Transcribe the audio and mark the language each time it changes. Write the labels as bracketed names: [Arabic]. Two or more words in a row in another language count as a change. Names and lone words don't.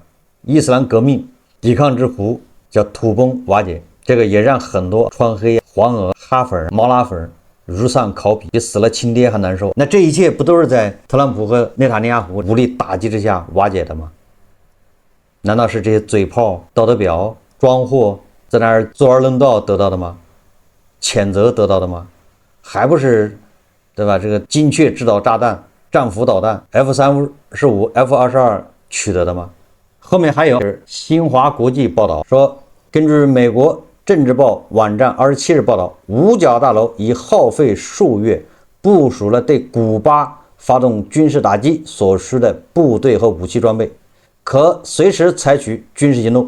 [Chinese] 伊斯蘭革命抵抗之湖叫土崩瓦解，這個也讓很多川黑、黃鵝、哈粉、毛拉粉如喪考妣，比死了亲爹还难受。那这一切不都是在特朗普和内塔尼亚胡武力打击之下瓦解的吗？难道是这些嘴炮、道德表、装货在那兒坐而論道得到的嗎？谴責得到的嗎？還不是，對吧？這個精確制導炸彈、戰斧導彈 F-35、F-22取得的嗎？後面還有新華國際報道說，根據美國政治報網站27日報道，五角大樓已耗費數月部署了對古巴發動軍事打擊所需的部隊和武器裝備，可隨時採取軍事行動。